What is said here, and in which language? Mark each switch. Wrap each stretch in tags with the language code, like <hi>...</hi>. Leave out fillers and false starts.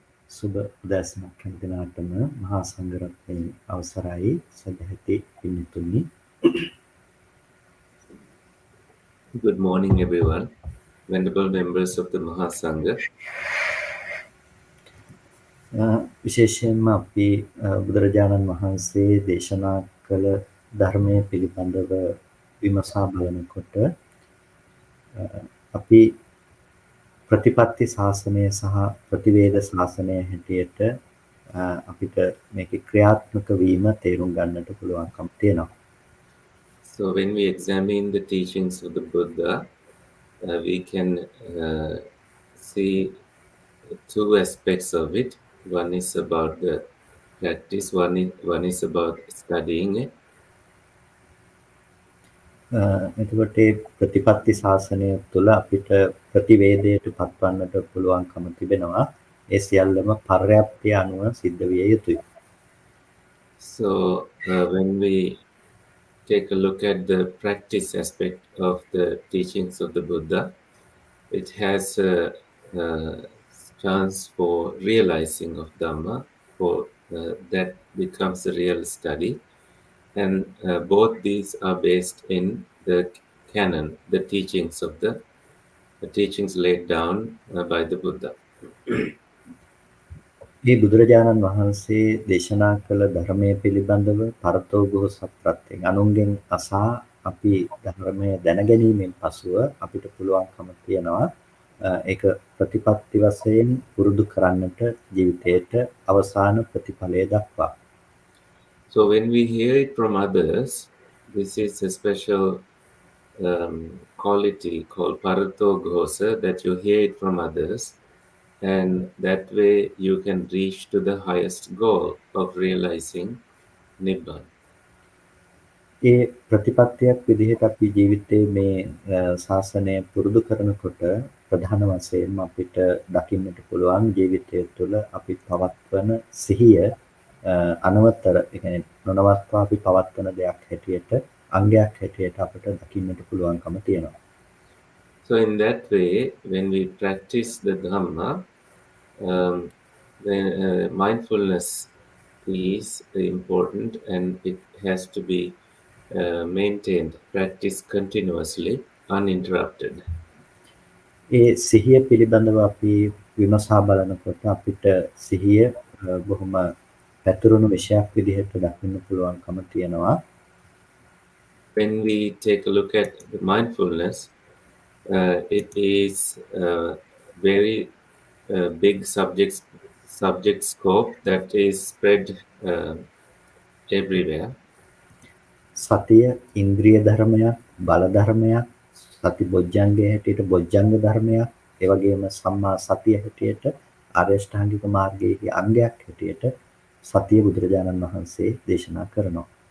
<si>සුබ උදෑසනක් හැම දිනකටම මහා සංඝරත්නයේ අවසරයි සදැහැති පින්තුනි.</si> <en>Good morning, everyone. Venerable members of the Mahasangha.</en> <si>විශේෂයෙන්ම අපි බුදුරජාණන් වහන්සේ දේශනා කළ ධර්මයේ පිළිබඳව විමසා බලනකොට අපි ප්‍රතිපත්ති ශාසනය සහ ප්‍රතිවේද ශාසනය හැටියට අපිට මේකේ ක්‍රියාත්මක වීම තේරුම් ගන්නට පුළුවන්කම තියෙනවා.</si> <en>So when we examine the teachings of the Buddha, we can see two aspects of it. One is about the practice, one is about studying it.</en> <si>එතකොට ප්‍රතිපත්ති ශාසනය තුළ අපිට ප්‍රතිවේදයට පත්වන්නට පුළුවන්කම තිබෙනවා. ඒ සියල්ලම පර්යාප්තිය අනුව සිද්ධ විය යුතුයි.</si> <en>So when we take a look at the practice aspect of the teachings of the Buddha, it has a chance for realizing of Dhamma, for that becomes a real study. And both these are based in the canon, the teachings of the teachings laid down by the Buddha.</en> <si>මේ බුදුරජාණන් වහන්සේ දේශනා කළ ධර්මයේ පිළිබඳව පරතෝඝෝස ප්‍රත්‍යයෙන් අනුන්ගෙන් අසා අපි ධර්මය දැනගැනීමෙන් පසුව අපිට පුළුවන්කම තියෙනවා ඒක ප්‍රතිපත්ති වශයෙන් පුරුදු කරන්නට ජීවිතයට අවසාන ප්‍රතිඵලය දක්වා.</si> <en>So when we hear it from others, this is a special quality called paratoghosa, that you hear it from others, and that way you can reach to the highest goal of realizing Nibbana.</en> <si>ඒ ප්‍රතිපත්තියක් විදිහට අපි ජීවිතයේ මේ ශාසනය පුරුදු කරනකොට ප්‍රධාන වශයෙන්ම අපිට දකින්නට පුළුවන් ජීවිතය තුළ අපි පවත්වන සිහිය අනවතර ඒ කියන්නේ නොනවත්වා අපි පවත්වන දෙයක් හැටියට අංගයක් හැටියට අපිට දකින්නට පුළුවන්කම තියෙනවා.</si> <en>So in that way, when we practice the Dhamma, then mindfulness is important, and it has to be maintained, practiced continuously, uninterrupted.</en> <si>ඒ සිහිය පිළිබඳව අපි විමසා බලනකොට අපිට සිහිය බොහොම පැතුරුණු විශයක් විදිහට දකින්න පුළුවන්කම තියෙනවා.</si> <en>When we take a look at the mindfulness, it is very big subject subject scope that is spread everywhere.</en> <si>සතිය ඉන්ද්‍රිය ධර්මයක්, බල ධර්මයක්, සති බොජ්ජංගයේ හැටියට බොජ්ජංග ධර්මයක්, ඒ වගේම සම්මා සතිය හැටියට ආර්ය ශ්‍රාංගික මාර්ගයේ අංගයක් හැටියට සතිය බුදුරජාණන් වහන්සේ දේශනා කරනවා.</si>